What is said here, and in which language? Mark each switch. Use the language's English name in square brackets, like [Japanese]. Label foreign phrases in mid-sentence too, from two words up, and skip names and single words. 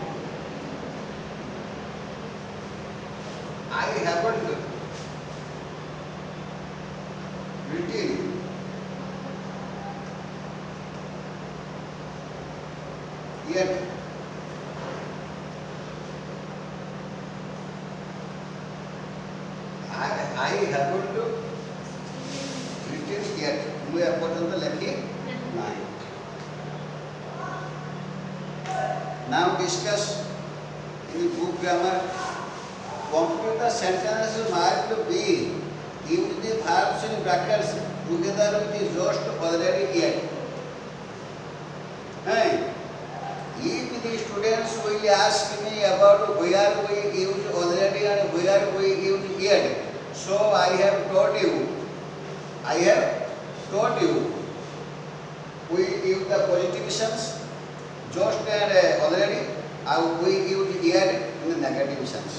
[English] I haven't written yet. I haven't written yet. [Odia] ମୁଁ ଏପର୍ଯ୍ୟନ୍ତ ଲେଖି ନାହିଁ. [English] Now discuss in book grammar. Complete the sentence marked B. Use the verbs in brackets together with the just, already, yet. If the students will ask me about where we use already and where we use yet, so I have told you, we use the positive sense, just and already, and we use yet in the negative sense.